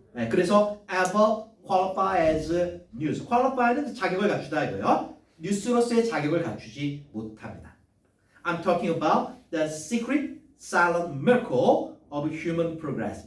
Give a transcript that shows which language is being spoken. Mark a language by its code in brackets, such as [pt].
[en] 그래서 ever qualify as news. [ko] qualify는 자격을 갖추다 이거요. 뉴스로서의 자격을 갖추지 못합니다. [en] I'm talking about the secret silent miracle of human progress.